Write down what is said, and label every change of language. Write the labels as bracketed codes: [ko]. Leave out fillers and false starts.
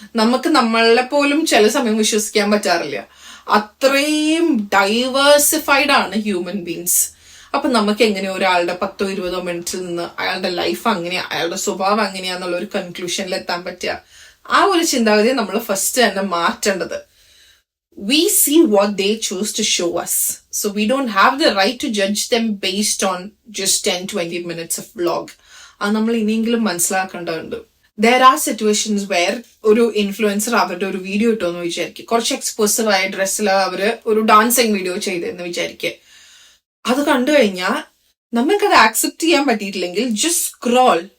[ml] നമുക്ക് നമ്മളെ പോലും ചില സമയം വിശ്വസിക്കാൻ പറ്റാറില്ല. അത്രയും ഡൈവേഴ്സിഫൈഡ് ആണ് ഹ്യൂമൻ ബീങ്സ്. അപ്പൊ നമുക്ക് എങ്ങനെ ഒരാളുടെ 10-20 മിനിറ്റിൽ നിന്ന് അയാളുടെ ലൈഫ് അങ്ങനെയാ, അയാളുടെ സ്വഭാവം അങ്ങനെയാന്നുള്ള ഒരു കൺക്ലൂഷനിൽ എത്താൻ പറ്റുക? ആ ഒരു ചിന്താഗതി നമ്മൾ ഫസ്റ്റ് തന്നെ മാറ്റേണ്ടത്. [en] We see what they choose to show us. So we don't have the right to judge them based on just 10-20 minutes of vlog. [ml] അത് നമ്മൾ ഇനിയെങ്കിലും മനസ്സിലാക്കേണ്ടതുണ്ട്. [en] There are situations where [ml] ഒരു ഇൻഫ്ലുവൻസർ അവരുടെ ഒരു വീഡിയോ ഇട്ടോന്ന് വിചാരിക്കും. കുറച്ച് എക്സ്പോസീവ് ആയ ഡ്രസ്സിൽ അവര് ഒരു ഡാൻസിങ് വീഡിയോ ചെയ്തെന്ന് വിചാരിക്കുക. അത് കണ്ടു കഴിഞ്ഞാൽ നമുക്കത് ആക്സെപ്റ്റ് ചെയ്യാൻ പറ്റിയിട്ടില്ലെങ്കിൽ ജസ്റ്റ് സ്ക്രോൾ.